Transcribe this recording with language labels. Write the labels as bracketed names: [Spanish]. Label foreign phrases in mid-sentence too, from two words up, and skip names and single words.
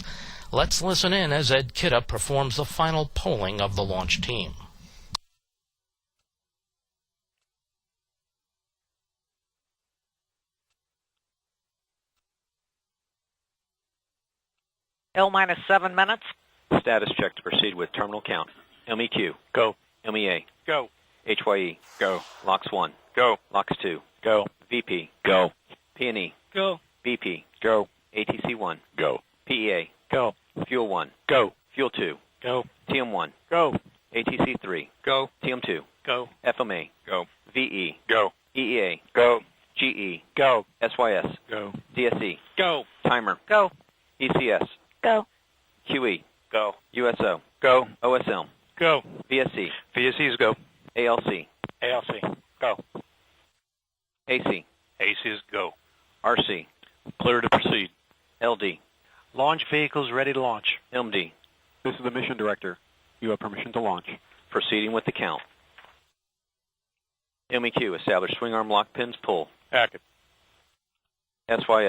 [English] Let's listen in as Ed Kidda performs the final polling of the launch team. L minus 7 minutes. Status check to proceed with terminal count. MEQ. Go. MEA. Go. HYE. Go. LOX 1. Go. LOX 2. Go. VP. Go. P&E. Go. BP. Go. ATC 1. Go. PEA. Go. Fuel 1. Go. Fuel 2. Go. TM 1. Go. ATC 3. Go. TM 2. Go. FMA. Go. VE. Go. EEA. Go. GE. Go. SYS. Go. DSE. Go. Timer. Go. ECS. Go. QE. Go. USO. Go. OSL. Go. VSC. VSEs go. ALC. ALC. Go. AC. ACs go. RC. Clear to proceed. LD. Launch vehicles ready to launch. MD. This is the mission director. You have permission to launch. Proceeding with the count. MEQ. Establish swing arm lock pins pull. Active. SYS.